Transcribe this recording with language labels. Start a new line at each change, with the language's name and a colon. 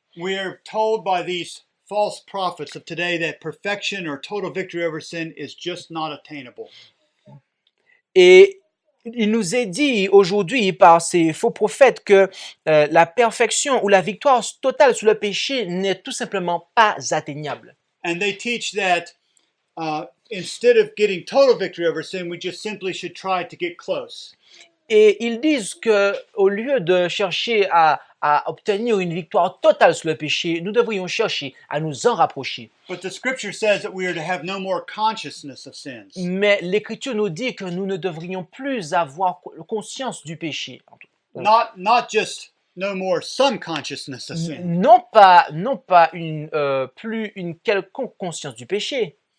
English: We are told by these false prophets of today that perfection or total victory over sin is just not attainable.
French: Et il nous est dit aujourd'hui par ces faux prophètes que la perfection ou la victoire totale sur le péché n'est tout simplement pas atteignable.
English: And they teach that instead of getting total victory over sin, we just simply should try to get close.
French: Et ils disent que au lieu de chercher à obtenir une victoire totale sur le péché, nous devrions chercher à nous en rapprocher.
English: But the scripture says that we are to have no more consciousness of sins.
French: Mais l'Écriture nous dit que nous ne devrions plus avoir conscience du péché.
English: Not just no more some consciousness of sin.
French: Non pas plus une quelconque conscience du péché.